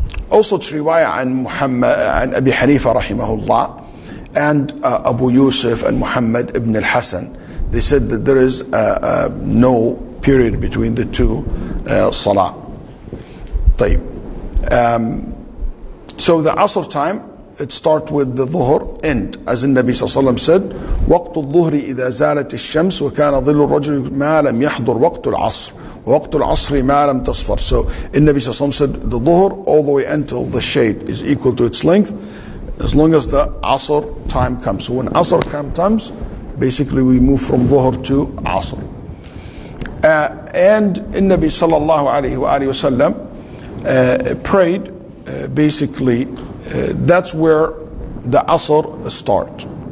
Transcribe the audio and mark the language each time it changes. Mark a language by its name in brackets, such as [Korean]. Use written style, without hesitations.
[English] Also, it's riwayah an Muhammad, an Abi Hanifa rahimahullah, and Abu Yusuf and Muhammad ibn al-Hasan. They said that there is no period between the two salah. [Arabic] طيب. [English] So the Asr time, it starts with the Dhuhr end, as the Nabi sallallahu alaihi wasallam said, [Arabic] وقت الظهر إذا زالت الشمس وكان ظل الرجل ما لم يحضر وقت العصر وقت العصر ما لم تصفر. [English] So the Nabi sallallahu alaihi wasallam said the Dhuhr all the way until the shade is equal to its length, as long as the Asr time comes. So when Asr time comes, basically we move from Dhuhr to Asr. And the Nabi sallallahu alayhi wa sallam prayed, basically that's where the Asr start.